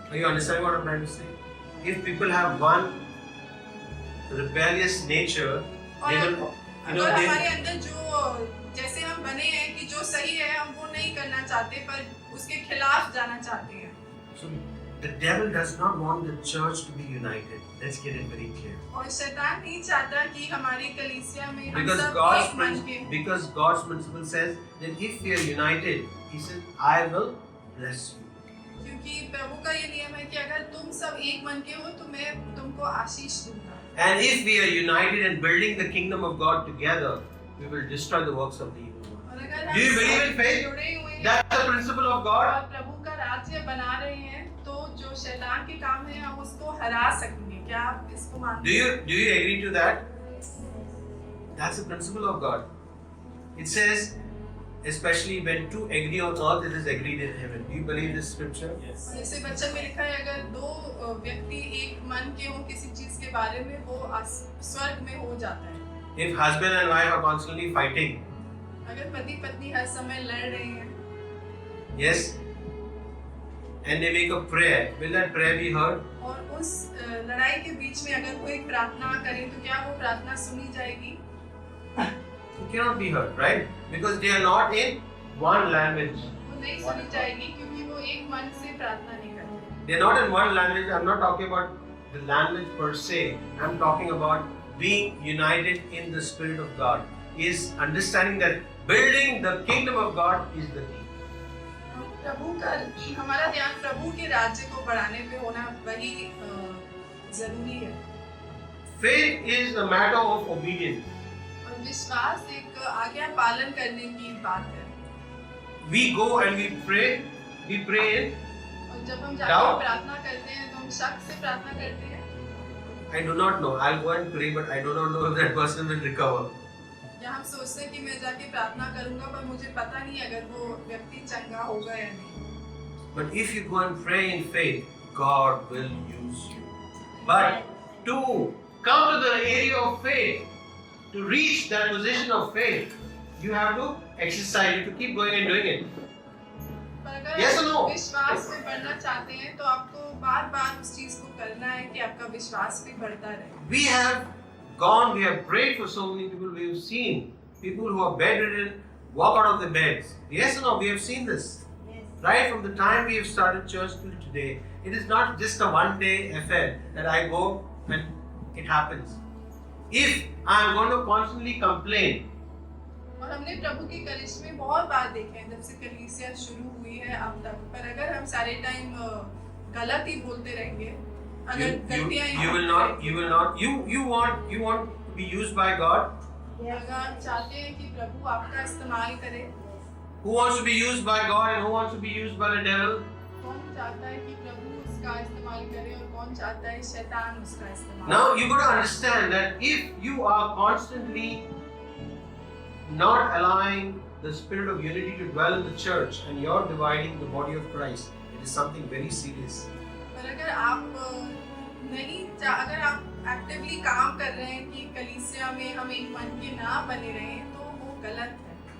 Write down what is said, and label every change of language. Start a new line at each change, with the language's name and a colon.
English: Are you understanding what I'm trying to say? If people have one rebellious nature, they will,
Hindi: अगर हमारे अंदर जो जैसे हम बने हैं कि जो सही है हम वो नहीं करना चाहते पर उसके खिलाफ जाना चाहते हैं।
English: So the devil does not want the church to be united. Let's get it very clear.
Hindi: और शैतान नहीं चाहता कि हमारी कलीसिया में हम
English: Because
Hindi: सब एक मन के।
English: because God's principle says that if we are united, He says, I will bless you.
Hindi: क्योंकि प्रभु का ये नियम है कि अगर तुम सब एक मन के हो तो मैं तुमको आशीष दूंगा।
English: And if we are united and building the kingdom of God together, we will destroy the works of the evil one.
Hindi: और अगर
English: Do you believe in faith?
Hindi: जुड़े हुए हैं
English: That's the principle of God.
Hindi: और प्रभु का राज्य बना रहे हैं तो जो शैतान के काम है हम उसको हरा सकेंगे। क्या आप इसको मानते हैं?
English: Do you agree to that? That's the principle of God. It says, especially when two agree on earth, it is agreed in heaven. Do you believe this scripture? Yes.
Hindi: जैसे वचन में लिखा है, अगर दो व्यक्ति एक मन के हों किसी चीज के बारे में वो स्वर्ग में हो जाता है।
English: If husband and wife are constantly fighting,
Hindi: अगर पति पत्नी हर समय लड़ रहे हैं,
English: yes, and they make a prayer, will that prayer be heard?
Hindi: और उस लड़ाई के बीच में अगर कोई प्रार्थना करे तो क्या वो प्रार्थना सुनी जाएगी?
English: It cannot be heard, right? Because they are not in one language.
Hindi: वो नहीं सुनी जाएगी क्योंकि वो एक मन से प्रार्थना नहीं करते।
English: They are not in one language. I'm not talking about the language per se. I'm talking about being united in the Spirit of God. Is understanding that building the kingdom of God is the key.
Hindi: प्रभु का हमारा ध्यान प्रभु के राज्य को बढ़ाने पे होना वही जरूरी है।
English: Faith is a matter of obedience.
Hindi: और विश्वास एक आज्ञा पालन करने की बात है।
English: we go and we pray in
Hindi: और जब हम जाकर
English: Doubt?
Hindi: प्रार्थना करते हैं तो हम शक से प्रार्थना करते हैं।
English: I do not know. I'll go and pray, but I do not know if that person will recover. या हम सोचते हैं कि मैं जाके प्रार्थना करूंगा पर मुझे पता नहीं अगर वो व्यक्ति चंगा होगा या नहीं। But if you go and pray in faith, God will use you. But to come to the area of faith, to reach that position of faith, you have to exercise, you have to keep going and doing it.
Hindi: पर अगर
English: Yes or no?
Hindi: आप विश्वास में बढ़ना चाहते हैं तो आपको बार-बार उस चीज को करना है कि आपका विश्वास भी बढ़ता रहे।
English: We have gone, we have prayed for so many people, we have seen people who are bedridden walk out of their beds. Yes or no? We have seen this. Yes. Right from the time we have started church till today, it is not just a one-day affair that I go and it happens. If I am going to constantly complain,
Hindi: और हमने प्रभु के कलिसिया में बहुत बार देखा है जब से कलीसिया शुरू हुई है अब तक। पर अगर हम सारे टाइम गलत ही बोलते रहेंगे, अगर गलतियां
English: you want to be used by God.
Hindi: अगर आप चाहते हैं कि प्रभु आपका इस्तेमाल करे,
English: Who wants to be used by God and who wants to be used by the devil?
Hindi: कौन चाहता है कि प्रभु उसका इस्तेमाल करे और कौन चाहता है शैतान उसका इस्तेमाल।
English: Now you got to understand that if you are constantly not allowing the spirit of unity to dwell in the church and you're dividing the body of Christ, it is something very serious.
Hindi: पर अगर आप अगर आप actively काम कर रहे हैं कि कलीसिया में हम एक मन के ना बने रहें तो वो गलत है।